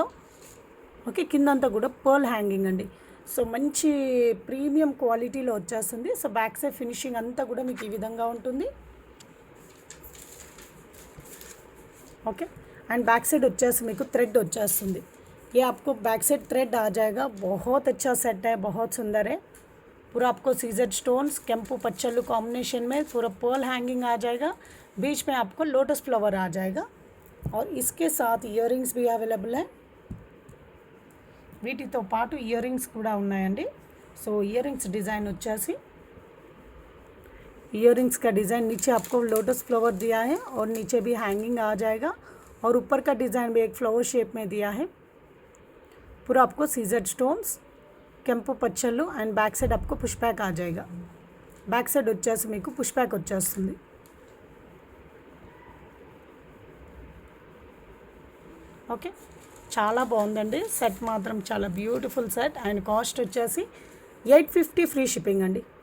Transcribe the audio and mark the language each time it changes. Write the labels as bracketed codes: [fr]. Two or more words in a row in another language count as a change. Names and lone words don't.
[te] ఓకే, కిందంతా కూడా [en] pearl hanging [te] అండి. సో మంచి [en] premium qualityలో [te] వచ్చేస్తుంది. సో [en] back side finishing [te] అంతా కూడా మీకు ఈ విధంగా ఉంటుంది. [en] okay, and back side [te] వచ్చేసి మీకు థ్రెడ్ వచ్చేస్తుంది. [hi] ये आपको [en] back side thread [hi] आ जाएगा. बहुत अच्छा सेट है, बहुत सुंदर है. पूरा आपको [en] CZ stones [te] కెంపు పచ్చలు [hi] कॉम्बिनेशन में पूरा [en] pearl hanging [hi] आ जाएगा. बीच में आपको [en] lotus flower [hi] आ जाएगा. और इसके साथ इयरिंग्स भी अवेलेबल है. [te] వీటితో పాటు ఇయరింగ్స్ కూడా ఉన్నాయండి. సో ఇయరింగ్స్ డిజైన్ వచ్చేసి [hi] इयरिंग्स का डिज़ाइन नीचे आपको [en] lotus flower [hi] दिया है और नीचे भी हैंगिंग आ जाएगा. और ऊपर का डिज़ाइन भी एक [en] flower shape [hi] में दिया है. पूरा आपको [en] CZ stones [te] కెంపు పచ్చలు [en] and back side [hi] आपको [en] push back [hi] आ जाएगा. [en] back side [te] వచ్చేసి మీకు [en] push back [te] వచ్చేస్తుంది. ఓకే, చాలా బాగుందండి సెట్ మాత్రం. చాలా [en] beautiful set. [te] అండ్ కాస్ట్ వచ్చేసి 850 [en] free shipping [te] అండి.